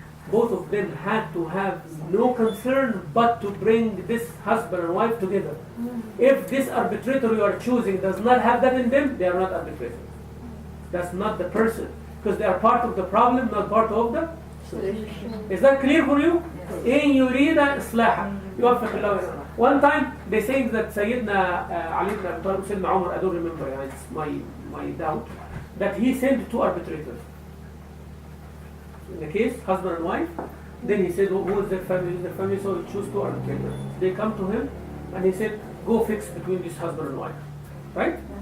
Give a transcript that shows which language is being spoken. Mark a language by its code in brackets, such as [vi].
[en] Both of them had to have no concern but to bring this husband and wife together. If this arbitrator you are choosing does not have that in them, they are not arbitrators. That's not the person. Because they are part of the problem, not part of the Is that clear for you? [ar] إن يريد إصلاحا يوفق الله ويسلم. [en] One time they say that Sayyidina Ali ibn Abi Talib, Sayyidina Umar, I don't remember, it's my doubt, that he sent two arbitrators. In the case, husband and wife, then he said, who is their family? Their family, so he chose two arbitrators. They come to him and he said, go fix between this husband and wife. Right?